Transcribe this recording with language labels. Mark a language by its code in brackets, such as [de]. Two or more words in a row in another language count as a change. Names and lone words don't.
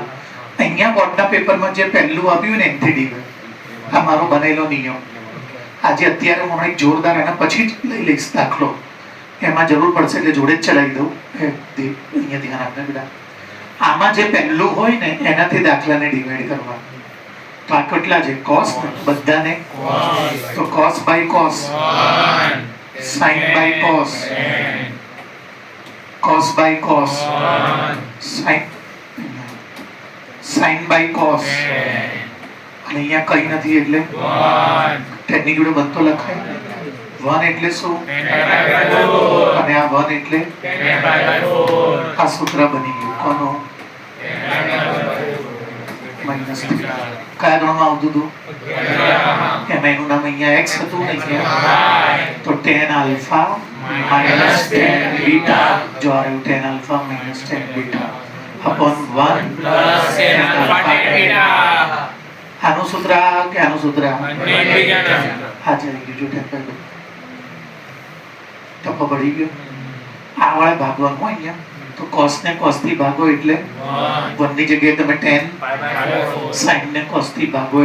[gu] અહીંયા બોર્ડના પેપરમાં જે પહેલું આપ્યું ને એનથી આ મારો બનેલો નિયમ આજે અત્યારે હું એક જોરદાર એના પછી જ લઈ લઈશ દાખલો એમાં જરૂર પડશે એટલે જોડે જ ચલાવી દઉં અહીંયા ધ્યાન આપને બેટા આમાં જે પહેલું હોય ને એનાથી દાખલાને ડિવાઈડ કરવા તો આ કેટલા છે cos બધાને તો [en] cos by cos sin by cos cos by cos sin by cos [gu] અને અહીંયા કઈ નથી એટલે ટેકનિક જોડે બનતો લખાય 1 એટલે શું અને આ 1 એટલે આ સૂત્ર બની ગયું કોનો માઇનસ 3 કયા ધોરણમાં આવતું હતું? એમાં એનું નામ અહીંયા x હતું ને અહીંયા તો [en] tan alpha minus tan beta [gu] જો આવ્યું [en] tan alpha minus tan beta upon 1 plus tan alpha beta. [gu] આનું સૂત્ર કે આનું સૂત્ર હા જરી ગયું જો tan by તો પડી ગયો આ વાળા ભાગવાનું અહીંયા તો cos ને cos થી ભાગો એટલે 1 ની જગ્યાએ તમે tan sin ને cos થી ભાગો